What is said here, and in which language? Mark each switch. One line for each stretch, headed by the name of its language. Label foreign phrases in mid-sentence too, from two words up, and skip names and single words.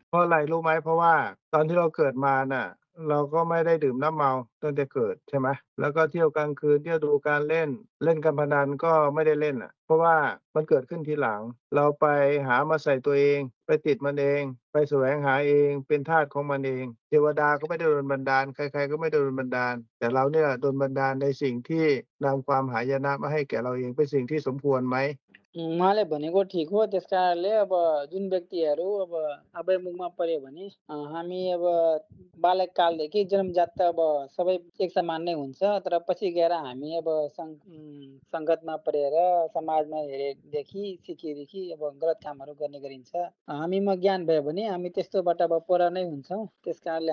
Thai: เพราะอะไรรู้ไหมเพราะว่าตอนที่เราเกิดมาน่ะเราก็ไม่ได้ดื่มน้ำเมาตั้งแต่เกิดใช่ไหมแล้วก็เที่ยวกลางคืนเที่ยวดูการเล่นการพนันก็ไม่ได้เล่นอ่ะเพราะว่ามันเกิดขึ้นทีหลังเราไปหามาใส่ตัวเองไปติดมันเองไปแสวงหาเองเป็นทาสของมันเองเทวดาก็ไม่ได้โดนบันดาลใครๆก็ไม่ได้โดนบันดาลแต่เราเนี่ยโดนบันดาลในสิ่งที่นำความหายนะมาให้แก่เราเองเป็นสิ่งที่สมควรไหม
Nepali: उहाँले भनेको ठिक हो त्यस कारणले अब जुन व्यक्तिहरू अब अभयमुखमा पर्यो भने हामी अब बालककालदेखि जन्मजात त अब सबै एक समान नै हुन्छ तर पछि गएर हामी अब सङ्गतमा परेर समाजमा हेरेदेखि सिकेदेखि अब गलत कामहरू गर्ने गरिन्छ हामीमा ज्ञान भयो भने हामी त्यस्तोबाट अब पर नै हुन्छौँ त्यस कारणले